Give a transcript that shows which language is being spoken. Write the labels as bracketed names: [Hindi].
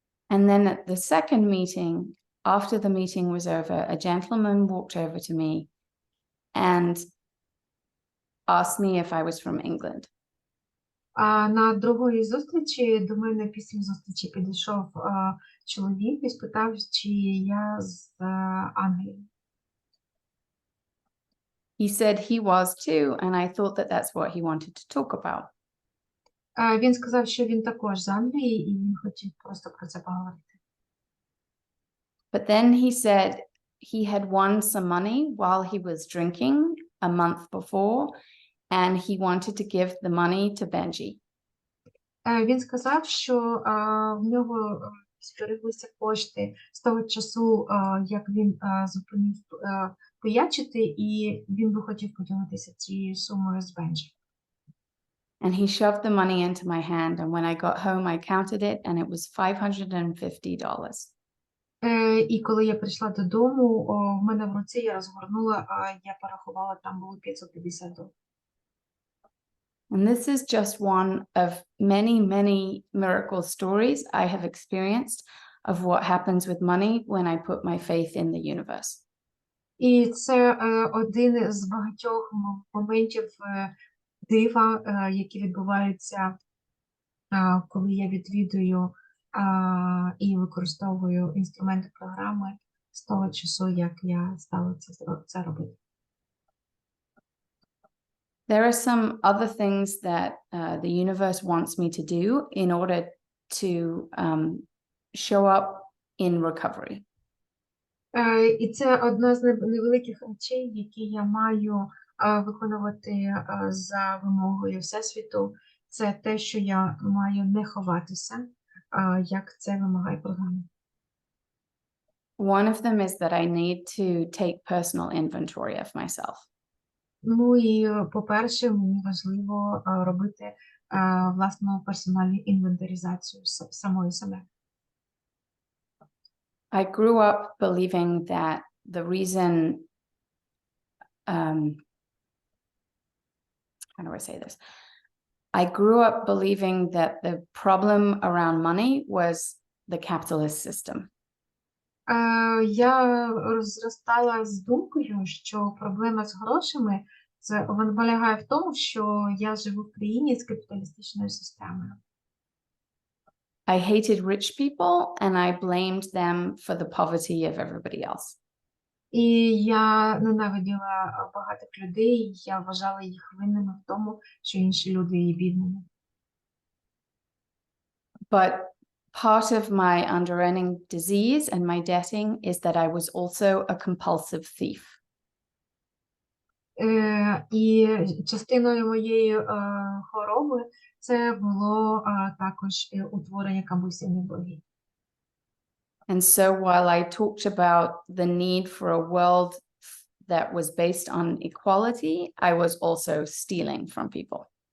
[English] And then at the second meeting, after the meeting was over, a gentleman walked over to me and asked me if I was from England. [Ukrainian] А на другої зустрічі до мене після зустрічі підійшов чоловік і спитав, чи я з Англії. [English] He said he was too, and I thought that that's what he wanted to talk about. [Ukrainian] Він сказав, що він також з Англії, і він хотів просто про це поговорити. [English] But then he said, he had won some money while he was drinking a month before, and he wanted to give the money to Benji. [Ukrainian] Він сказав, що в нього збереглися кошти з того часу, як він зупинив пиячити, і він би хотів поділитися цією сумою з Бенджі. [English] And he shoved the money into my hand, and when I got home, I counted it, and it was $550. [Ukrainian] І коли я прийшла додому, в мене в руці я розгорнула, я порахувала, там було $550. [English] And this is just one of many, many miracle stories I have experienced of what happens with money when I put my faith in the universe. [Ukrainian] І це один з багатьох моментів дива, які відбуваються, коли я відвідую і використовую інструменти програми з того часу, як я стала це робити. [English] There are some other things that the universe wants me to do in order to show up in recovery. [Ukrainian] І це одна з невеликих речей, які я маю виконувати за вимогою Всесвіту. Це те, що я маю не ховатися, як це вимагає програма. [English] One of them is that I need to take personal inventory of myself. [Ukrainian] Ну і, по-перше, мені важливо робити власну персональну інвентаризацію самої себе. [English] I grew up believing that the reason, how do I say this? I grew up believing that the problem around money was the capitalist system. [Ukrainian] Я зростала з думкою, що проблема з грошами вона полягає в тому, що я живу в країні з капіталістичною системою. [English] I hated rich people and I blamed them for the poverty of everybody else. [Ukrainian] І я ненавиділа багатих людей, я вважала їх винними в тому, що інші люди є бідними. [English] But part of my under-earning disease and my debting is that I was also a compulsive thief. [Ukrainian] І частиною моєї хвороби це було також утворення компульсивних боргів. [English] And so while I talked about the need for a world that was based on equality, I was also stealing from people.